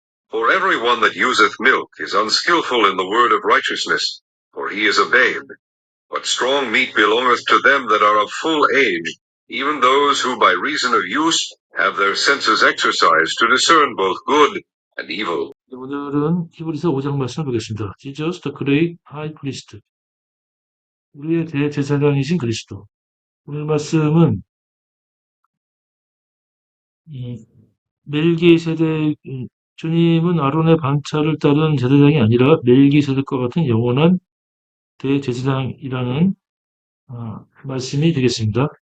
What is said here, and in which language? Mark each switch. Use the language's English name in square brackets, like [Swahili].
[English] For every one that useth milk is unskillful in the word of righteousness, for he is a babe. But strong meat belongeth to them that are of full age, even those who by reason of use have their senses exercised to discern both good and evil. [Korean] 네, 오늘은 히브리서 5장 말씀을 보겠습니다. [English] Jesus the Great High Priest, [Korean] 우리의 대제사장이신 그리스도. 오늘 말씀은 이 멜기세덱, 주님은 아론의 반차를 따른 제사장이 아니라 멜기세덱과 같은 영원한 대제사장이라는 말씀이 되겠습니다.